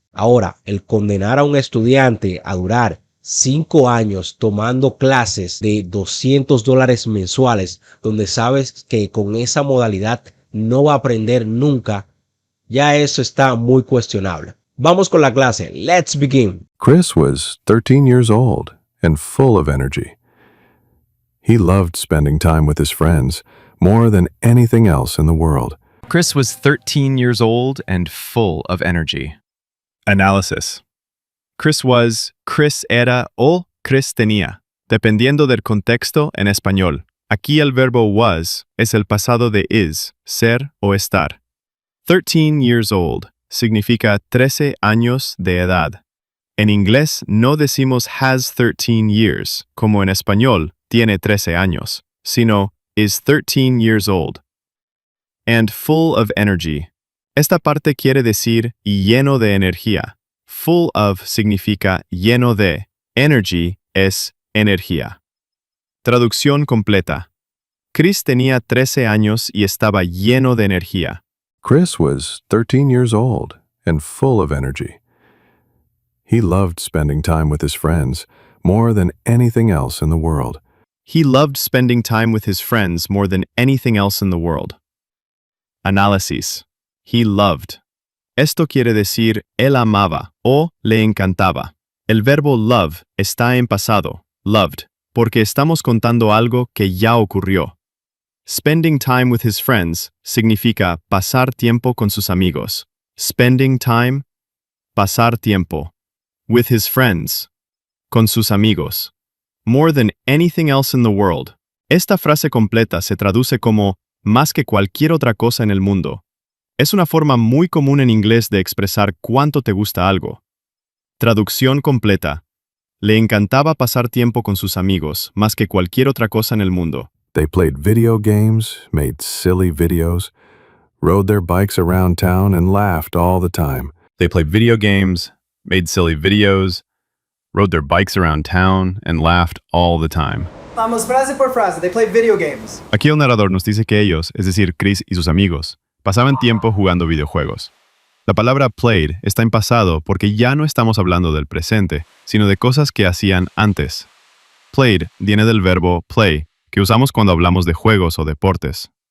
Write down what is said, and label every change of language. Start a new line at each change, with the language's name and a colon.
Spanish: Ahora, el condenar a un estudiante a durar 5 años tomando clases de $200 mensuales, donde sabes que con esa modalidad no va a aprender nunca, ya eso está muy cuestionable. Vamos con la clase.
English: Let's begin. Chris was 13 years old and full of energy. He loved spending time with his friends more than anything else in the world. Chris was 13 years old and full of energy. Analysis.
Spanish: Chris era o Chris tenía, dependiendo del contexto en español. Aquí el verbo was es el pasado de is, ser o estar. 13 years old significa 13 años de edad. En inglés no decimos
English: has 13 years,
Spanish: como en español tiene 13 años, sino
English: is 13 years old. And full of energy.
Spanish: Esta parte quiere decir lleno de energía. Full of significa lleno de. Energy es energía. Traducción completa. Chris tenía 13 años y estaba lleno de energía.
English: Chris was 13 years old and full of energy. He loved spending time with his friends more than anything else in the world. He loved spending time with his friends more than anything else in the world.
Spanish: Análisis.
English: He loved.
Spanish: Esto quiere decir él amaba o le encantaba. El verbo love está en pasado, loved, porque estamos contando algo que ya ocurrió.
English: Spending time with his friends
Spanish: significa pasar tiempo con sus amigos.
English: Spending time,
Spanish: pasar tiempo.
English: With his friends,
Spanish: con sus amigos.
English: More than anything else in the world.
Spanish: Esta frase completa se traduce como más que cualquier otra cosa en el mundo. Es una forma muy común en inglés de expresar cuánto te gusta algo. Traducción completa. Le encantaba pasar tiempo con sus amigos más que cualquier otra cosa en el mundo.
English: They played video games, made silly videos, rode their bikes around town, and laughed all the time. They played video games, made silly videos, rode their bikes around town, and laughed all the time.
Spanish: Vamos frase por frase.
English: They play video games.
Spanish: Aquí el narrador nos dice que ellos, es decir, Chris y sus amigos, pasaban tiempo jugando videojuegos. La palabra played está en pasado porque ya no estamos hablando del presente, sino de cosas que hacían antes. Played viene del verbo play, que usamos cuando hablamos de juegos o deportes.